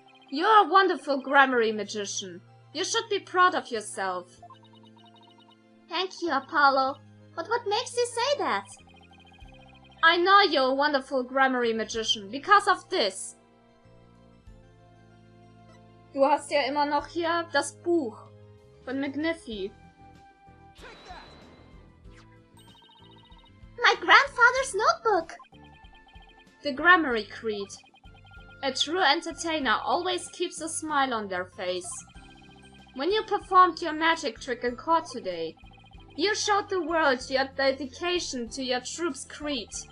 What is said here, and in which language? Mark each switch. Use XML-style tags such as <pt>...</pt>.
<en>You're a wonderful grammar magician. You should be proud of yourself. Thank you, Apollo. But what makes you say that? I know you're a wonderful grammar magician because of this.</en> <de>Du hast ja immer noch hier das Buch von Magnifi.</de> <en>My grandfather's notebook! The Grammary Creed. A true entertainer always keeps a smile on their face. When you performed your magic trick in court today, you showed the world your dedication to your troops' creed.</en>